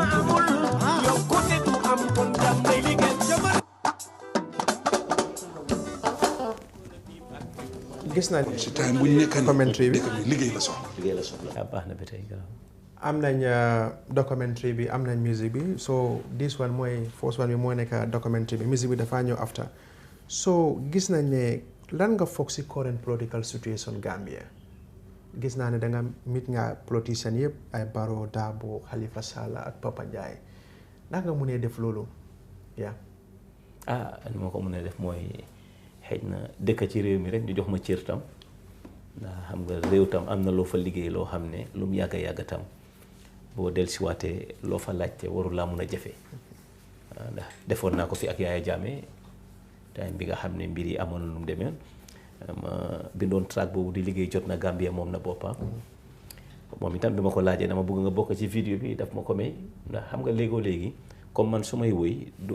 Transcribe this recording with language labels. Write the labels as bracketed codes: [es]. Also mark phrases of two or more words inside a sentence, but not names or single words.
[wo] yow ko ne du am kon jàmm lay liggéey gis naa si time bu ñu nekk commentary bi liggéey la soxla baax na ba tey am nañ documentary bi am nañ music bi [en] so this one [wo] mooy [en] first one [wo] bi moo nekk documentary bi music bi dafa ñëw after so gis nañ ne lan nga foog si [en] current political situation [wo] Gambia gis naa ne da nga mit nga politician yëpp ay Barrow Dabo Halifa Sallah ak Papa Ndiaye ndax nga mënee def loolu yaa ni ma ko mënee def mooy xëy na dëkk ci réew mi rek ñu jox ma cër tam ndax xam nga réew tam am na loo fa liggéey loo xam ne lu mu yàgg tam boo dellusiwaatee loo fa laajte warul laa mun a jafe ndax defoon naa ko fi ak Yaaya Jammeh time bi nga xam ne mbir yi amoon na lu mu demee ma bindoon track boobu di liggéey jot na Gambia moom na boppam moom itam bi ma ko laajee dama bëgg nga bokk ci vidéo bi daf ma ko may ndax xam nga léegi comme man su may woy